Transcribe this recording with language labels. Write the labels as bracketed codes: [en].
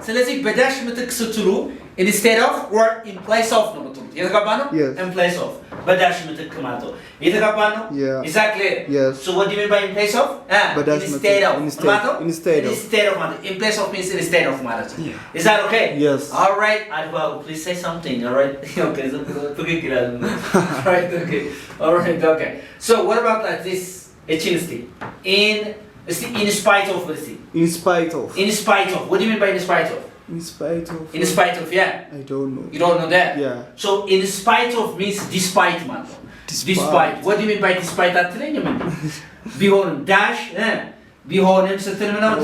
[am] ስለዚህ በዳሽ ምትክ ስትሉ instead of or in place of ነው የምትሉት። የተጋባን ነው? [en] Yes. [am] In place of በዳሽ ምትክ ማለት ነው። የተጋባን ነው? [en] Yeah. Exactly. Yes. So what do you mean by in place of? Instead of. ማለት ነው? Instead of ማለት in place of means instead of ማለት ነው. Yeah. Is that okay? Yes. All right. Well, please say something. All right. Okay. So all right. Okay. All right. Okay. So what about like this? In spite of, let's see. In spite of. In spite of. What do you mean by in spite of? In spite of. In spite of, yeah. I don't know. You don't know that? Yeah. So in spite of means despite, man. Despite. What do you mean by despite? [am] ቢሆንም dash ቢሆንም ስትል ምን ነው?